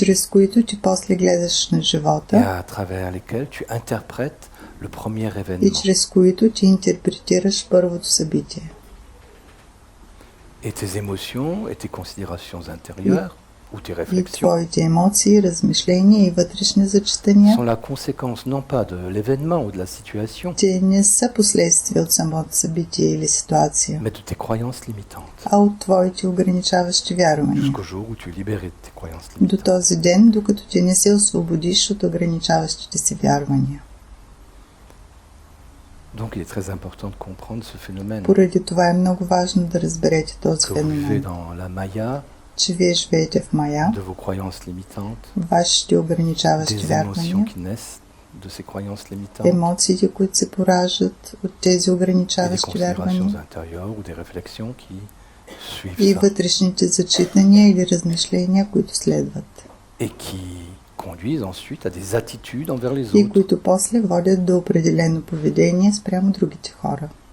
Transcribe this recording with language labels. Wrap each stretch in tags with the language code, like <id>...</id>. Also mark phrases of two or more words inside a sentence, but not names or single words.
<bg>чрез които ти после гледаш на</bg> <fr>et</fr> <bg>живота</bg> <fr>à travers lesquelles tu interprètes le premier</fr> <bg>и</bg> <fr>événement.</fr> <bg>чрез които ти интерпретираш първото събитие.</bg> <fr>Et tes émotions et tes considérations intérieures ou tes</fr> <bg>И</bg> <fr>réflexions</fr> <bg>твоите емоции, размишления и вътрешни зачитания,</bg> <fr>sont la conséquence non pas de l'événement ou de la situation,</fr> <bg>те не са последствия от самото събитие или ситуация,</bg> <fr>mais de tes croyances limitantes.</fr> <bg>а от твоите ограничаващи вярвания.</bg> <fr>Jusqu'au jour où tu libères tes croyances</fr> <bg>До</bg> <fr>limitantes.</fr> <bg>този ден, докато ти не се освободиш от ограничаващите си вярвания.</bg> <fr>Donc il est très important de comprendre ce phénomène</fr> <bg>Поради това е много важно да разберете този</bg> <fr>que vous vivez</fr> <bg>феномен,</bg> <fr>dans la maya,</fr> <bg>че вие живеете в мая,</bg> <fr>de vos croyances limitantes,</fr> <bg>вашите ограничаващи</bg> <fr>des émotions</fr> <bg>вярвания,</bg> <fr>qui naissent de ces croyances limitantes,</fr> <bg>емоциите, които се пораждат от тези</bg> <fr>et des</fr> <bg>ограничаващи</bg> <fr>considérations</fr> <bg>вярвания</bg> <fr>intérieures ou des réflexions qui suivent</fr> <bg>и</bg> <fr>ça</fr> <bg>вътрешните зачитания или размишления, които следват</bg> <fr>et qui conduisent ensuite à des attitudes envers les</fr> <bg>и</bg> <fr>autres.</fr> <bg>които после водят до определено поведение спрямо другите хора.</bg>